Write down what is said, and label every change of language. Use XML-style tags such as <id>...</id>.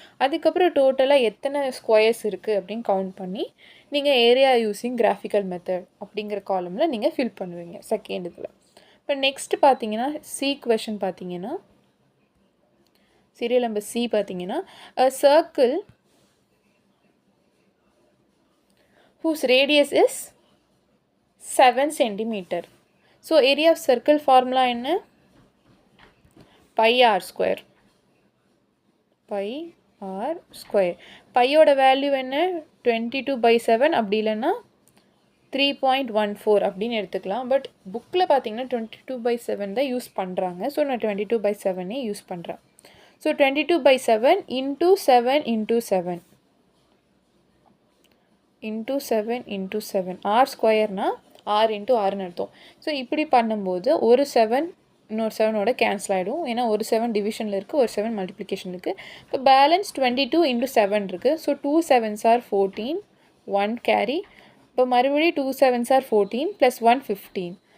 <ta>அதுக்கப்புறம் டோட்டலாக எத்தனை ஸ்கொயர்ஸ் இருக்குது அப்படின்னு கவுண்ட் பண்ணி நீங்கள் ஏரியா யூஸிங் கிராஃபிக்கல் மெத்தட் அப்படிங்கிற காலமில் நீங்கள் ஃபில் பண்ணுவீங்க செகண்ட் இதில்.</ta> <en>இப்போ நெக்ஸ்ட் பார்த்தீங்கன்னா C question பார்த்தீங்கன்னா சீரியல் நம்பர் சி பார்த்தீங்கன்னா a circle whose radius is 7 centimeter. So area of circle formula என்ன? pi r square. pi r square.</en> <ta>பையோட வேல்யூ என்ன? 22/7 அப்படி இல்லைன்னா 3.14 அப்படின்னு எடுத்துக்கலாம். பட் புக்கில் பார்த்தீங்கன்னா 22/7 தான் யூஸ் பண்ணுறாங்க. ஸோ நான் 22/7 யூஸ் பண்ணுறேன்.</ta> <en>So 22/7 into 7 into 7 into 7 into 7 r ஸ்கொயர்னா r into rன்னு அர்த்தம்.</en> <ta>ஸோ இப்படி பண்ணும்போது ஒரு 7 இன்னொரு 7ஓட கேன்சல் ஆகிடும். ஏன்னா ஒரு 7 டிவிஷனில் இருக்குது, ஒரு 7 மல்டிப்ளிகேஷன் இருக்குது. இப்போ பேலன்ஸ் 22 into 7 இருக்குது.</ta> <en>So 2 7s are 14, 1 carry.</en> <ta>இப்போ மறுபடியும்</ta> <en>2 7s are 14 + 1 15.</en>